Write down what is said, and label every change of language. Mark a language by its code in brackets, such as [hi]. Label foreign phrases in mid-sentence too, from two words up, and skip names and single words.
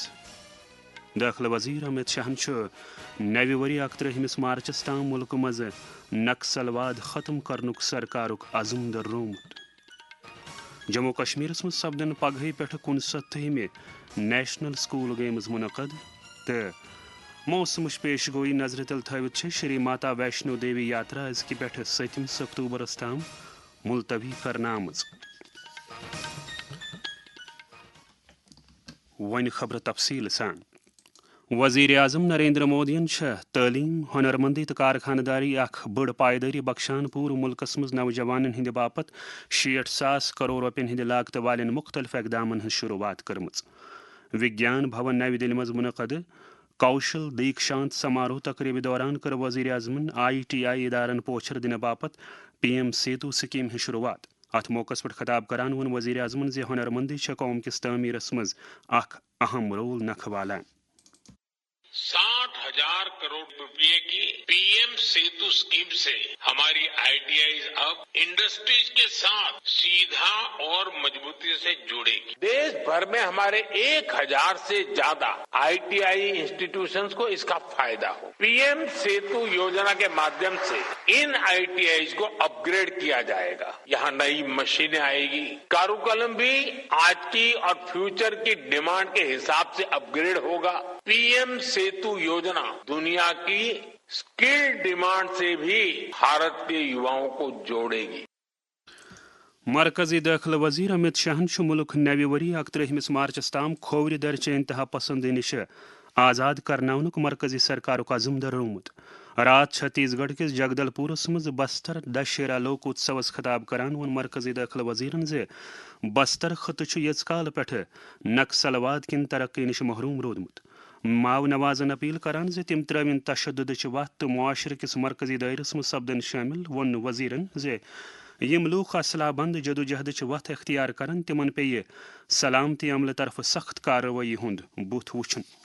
[ks] داخلہ وزیر امت شاہن نوِ وری 31 مارچس تام ملک مز نکسلواد ختم کرنک سرکارک عزم دررومت جموں کشمیر مز سپدن پگہ پہ 69 نیشنل سکول گیمز منعقد تو موسمچ پیش گوئی نظر تل تھوت شری ماتا ویشنو دیوی یاترا ازکہ پہ 7 اکتوبرس تام ملتوی کرنا آمز ون خبر تفصیل سان وزیر اعظم نریندر مودین تعلیم ہنرمندی تو کارخانہ داری اخ بڑ پائیداری بخشان پور ملکس مز نوجوانن ہند باپت 60,000 کرور روپین ہند لاگت والن مختلف اقدامن ہز شروعات کرمز وگیان بھون نو دہلی مز منعقد کوشل دیکشانت سماروہ تقریب دوران کر وزیر اعظمن ITI ادارن پوچھر دن باپت PM سیتو سکیم ہز شروعات ات موقع پہ خطاب کران ون وزیر اعظمن زِ ہنرمندی قوم کس تعمیرس مز اخ اہم رول نکھ والان [hi] 60,000 करोड़ रुपये की PM सेतु स्कीम से हमारी ITIs अब इंडस्ट्रीज़ के साथ सीधा और मज़बूती से जुड़ेगी देश भर में हमारे 1,000 से ज़्यादा ITI इंस्टीट्यूशंस को इसका फ़ायदा हो PM सेतु योजना के माध्यम से इन ITIs को अपग्रेड किया जाएगा यहाँ नई मशीनें आएँगी करिकुलम भी आज की और फ़्यूचर की डिमांड के हिसाब से अपग्रेड होगा PM सेतु योजना दुनिया की [en] skill demand [hi] से भी भारत के युवाओं को जोड़ेगी [ks] مرکزی داخلہ وزیر امت شاہن ملک نوِ وری 31 مارچس تام کھوور درچہ انتہا پسندی نش آزاد کرناونک مرکزی سرکارک عزم دررومت رات چھتیس گڑھ کس جگدل پورس مز بستر دشہرا لوک اتسوس خطاب کران ون مرکزی داخلہ وزیرن زِ بستر خطہ یژ کال پہ نکسلواد کن ترقی نش محروم رودمت ماو نوازن اپیل کران زِ تم ترٛٲوِن تشددچ وتھ تو معاشرٕ کس مرکزی دائرس مز سپدن شامل ون وزیرن زِ یم لوک اسلحہ بند جدوجہدچ وتھ اختیار کرن تمن پیہِ سلامتی عملہ طرف سخت کاروٲیی ہند بُتھ وچھن